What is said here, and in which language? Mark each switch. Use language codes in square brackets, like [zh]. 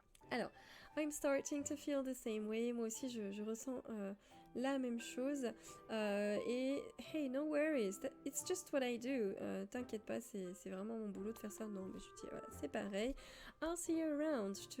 [en] Alors, I'm starting to feel the same way. [fr] Moi aussi, je ressens la même chose. [en] Et hey, no worries, it's just what I do. [fr] T'inquiète pas, c'est vraiment mon boulot de faire ça. Non, mais je dis, voilà, c'est pareil. [en] I'll see you around.